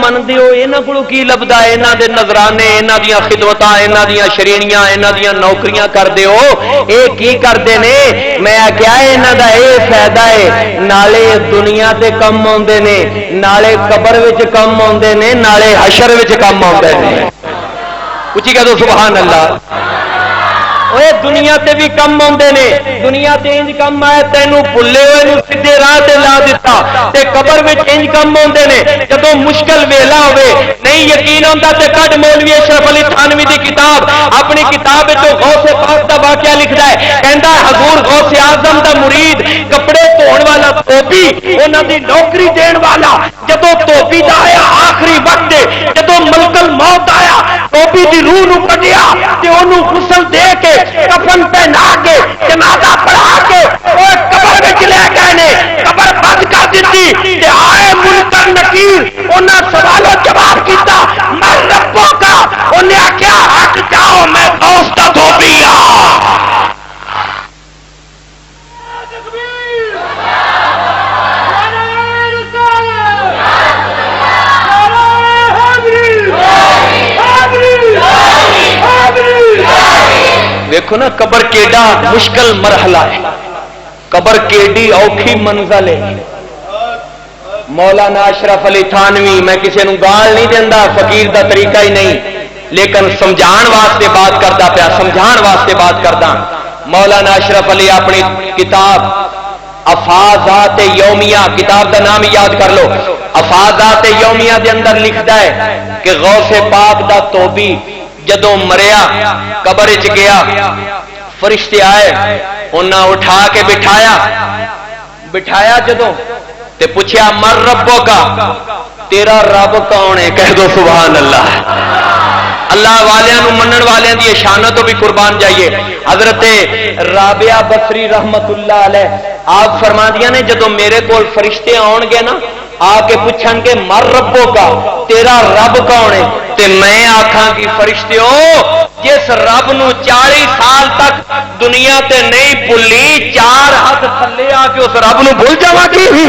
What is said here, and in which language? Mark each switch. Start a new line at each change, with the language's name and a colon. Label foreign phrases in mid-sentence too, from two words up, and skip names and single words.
Punjabi: مندے ہو انہاں کولوں کی لبدا ہے انہاں دے نظرانے انہاں دیاں خدمتاں انہاں دیاں شرینیاں انہاں دیاں نوکریاں کردے ہو اے کی کردے نے میں کیا ہے انہاں دا اے فائدہ ہے نالے دنیا تے کم اوندے نے نالے قبر وچ کم اوندے نے نالے حشر وچ کم اوندے نے اچھی کہہ دو
Arabic: سبحان اللہ
Punjabi: اوے دنیا تے بھی کم آندے نے دنیا تے انج کم آئے تینوں بھلے ہوئے نو سیدھے راہ تے لا دیتا تے قبر وچ انج کم آندے نے جدوں مشکل ویلا ہوے نہیں یقین ہوندا تے کڈ مولوی اشرف علی تھانوی دی کتاب اپنی کتاب وچ غوث پاک دا واقعہ لکھدا ہے کہندا ہے حضور غوث اعظم دا مرید کپڑے دھون والا دھوبی انہاں دی نوکری دین والا جدوں دھوبی دا آیا آخری وقت جدوں ملک الموت آیا دھوبی دی روح نو کڈیا تے اونوں غسل دے کے کفن پہنا کے جنازہ پڑھا کے اور قبر وچ لے گئے نے قبر بند کر دتی تے آئے منکر نکیر انہاں سوال و جواب کیتا
Arabic: میں ربوں کا
Punjabi: انہیں آخیا ہٹ جاؤ میں غوث دا دھوبی ہاں دیکھو نا قبر کیڈا مشکل مرحلہ ہے قبر کیڈی اوکھی منزل ہے مولانا اشرف علی تھانوی میں کسی نو گال نہیں دینا فقیر دا طریقہ ہی نہیں لیکن سمجھان واسطے بات کردا پیا سمجھان واسطے بات کردا مولانا اشرف علی اپنی کتاب افاظات یومیہ کتاب دا نام یاد کر لو افاظات یومیہ دے اندر لکھدا ہے کہ غوث پاک دا توبی جدوں مریا قبر وچ گیا فرشتے آئے انہاں اٹھا کے بٹھایا جدوں تے پوچھیا
Arabic: مر ربوں کا
Punjabi: تیرا رب کون ہے کہہ دو
Arabic: سبحان اللہ
Punjabi: اللہ والیاں نو منن والیاں دی شانوں تو بھی قربان جائیے حضرت رابعہ بصری
Arabic: رحمت اللہ علیہ
Punjabi: آپ فرماندیاں نے جدوں میرے کول فرشتے آن گے نا آ کے پوچھن گے
Arabic: مر ربوں کا
Punjabi: تیرا رب کون ہے تے میں آکھاں کہ فرشتیو جس رب نو 40 سال تک دنیا تے نہیں بھلی 4 ہاتھ تھلے آ کے اس رب نو بھول جاواں کی